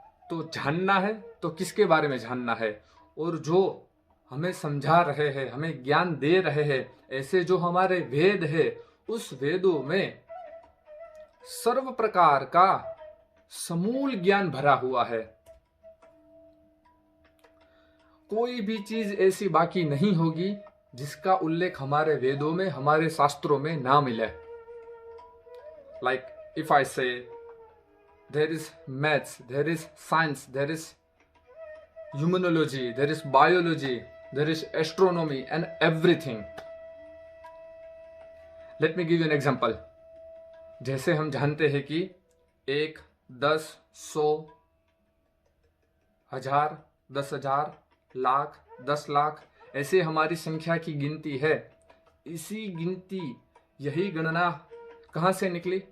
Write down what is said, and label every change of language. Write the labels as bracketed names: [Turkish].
[Hindi] तो जानना है तो किसके बारे में जानना है, और जो हमें समझा रहे हैं, हमें ज्ञान दे रहे हैं, ऐसे जो हमारे वेद है, उस वेदों में सर्व प्रकार का समूल ज्ञान भरा हुआ है। कोई भी चीज ऐसी बाकी नहीं होगी जिसका उल्लेख हमारे वेदों में, हमारे शास्त्रों में ना मिले। [English] Like if I say there is maths, there is science, there is humanology, there is biology, there is astronomy and everything. Let me give you an example. [Hindi] जैसे हम जानते हैं कि 1, 10, 100, 1000, 10,000, लाख, 10 लाख ऐसे हमारी संख्या की गिनती है। इसी गिनती, यही गणना कहाँ से निकली?